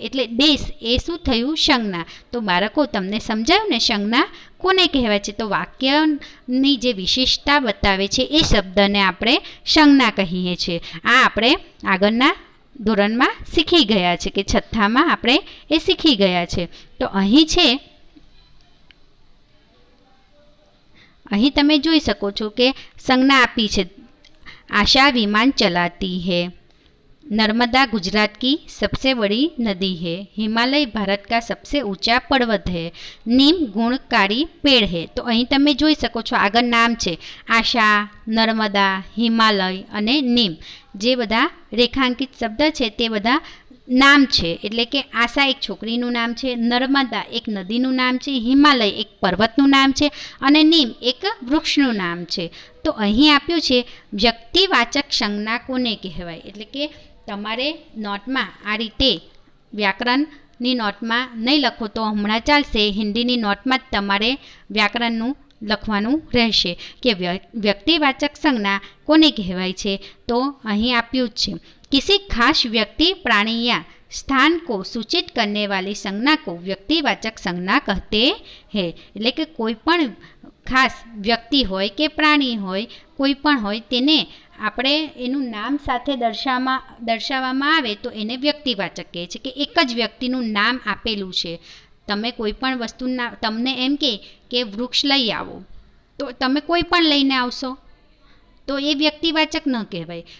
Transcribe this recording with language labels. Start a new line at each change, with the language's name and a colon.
Gujarati: એટલે દેશ એ શું થયું? સંજ્ઞા. તો બાળકો તમને સમજાયું ને સંજ્ઞા કોને કહેવાય છે? તો વાક્યની જે વિશિષ્ટતા બતાવે છે એ શબ્દને આપણે સંજ્ઞા કહીએ છીએ. આ આપણે આગળના ધોરણમાં શીખી ગયા છે, કે છઠ્ઠામાં આપણે એ શીખી ગયા છે. તો અહીં છે, અહીં તમે જોઈ શકો છો કે સંજ્ઞા આપી છે.
Hindi: आशा विमान चलाती है, नर्मदा गुजरात की सबसे बड़ी नदी है, हिमालय भारत का सबसे ऊंचा पर्वत है, नीम गुणकारी पेड़ है.
Gujarati: तो અહીં તમે જોઈ શકો છો આગળ નામ છે આશા, નર્મદા, હિમાલય અને નીમ. જે બધા રેખાંકિત શબ્દ છે તે બધા નામ છે. એટલે કે આશા એક છોકરીનું નામ છે, નર્મદા એક નદીનું નામ છે, હિમાલય એક પર્વતનું નામ છે અને નીમ એક વૃક્ષનું નામ છે. તો અહીં આપ્યું છે વ્યક્તિવાચક સંજ્ઞા કોને કહેવાય. એટલે કે તમારે નોટમાં આ રીતે વ્યાકરણની નોટમાં નહીં લખો તો હમણાં ચાલશે, હિન્દીની નોટમાં જ તમારે વ્યાકરણનું લખવાનું રહેશે કે વ્યક્તિવાચક સંજ્ઞા કોને કહેવાય છે. તો અહીં આપ્યું જ છે
Hindi: किसी खास व्यक्ति प्राणी या स्थान को सूचित करने वाली संज्ञा को व्यक्तिवाचक संज्ञा कहते हैं.
Gujarati: એટલે કે કોઈ પણ ખાસ વ્યક્તિ હોય કે પ્રાણી હોય, કોઈ પણ હોય, તેને આપણે એનું નામ સાથે દર્શાવવામાં આવે તો એને વ્યક્તિવાચક કહે છે. કે એક જ વ્યક્તિનું નામ આપેલું છે. તમે કોઈ પણ વસ્તુના, તમને એમ કે વૃક્ષ લઈ આવો, તો તમે કોઈ પણ લઈને આવશો તો એ વ્યક્તિવાચક ન કહેવાય.